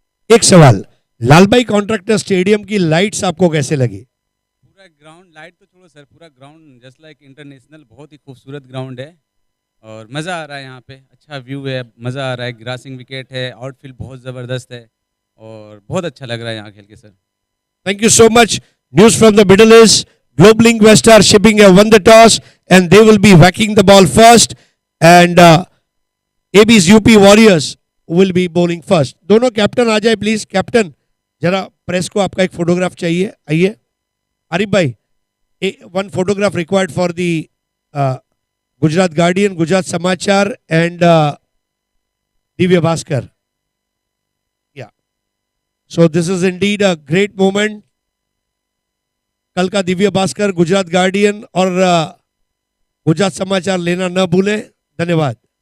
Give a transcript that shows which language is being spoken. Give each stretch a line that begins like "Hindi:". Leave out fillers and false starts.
Hindi: एक सवाल, Lalbai contractor stadium की लाइट्स आपको कैसे लगी? पूरा ग्राउंड, लाइट तो छोड़ो सर, पूरा ग्राउंड
English: just like international,
Hindi: बहुत ही खूबसूरत ग्राउंड है और मज़ा आ रहा है यहाँ पे, अच्छा व्यू है, मज़ा आ रहा है, ग्रासिंग विकेट है, आउटफील्ड बहुत ज़बरदस्त है और बहुत अच्छा लग रहा है यहाँ खेल के sir.
English: Thank you so much. News from the middle is Globelink Westar Shipping have won the toss and they will be whacking the ball first and AB's UP Warriors will be bowling first.
Hindi: दोनों captain आ जाए please. Captain जरा press को आपका एक photograph चाहिए, आइए।
English: आरिफ भाई, one photograph required for the Gujarat Guardian, Gujarat Samachar and Divya Bhaskar. Yeah. So this is indeed a great moment.
Hindi: कल का दिव्य भास्कर, गुजरात गार्डियन और गुजरात समाचार लेना न भूलें। धन्यवाद।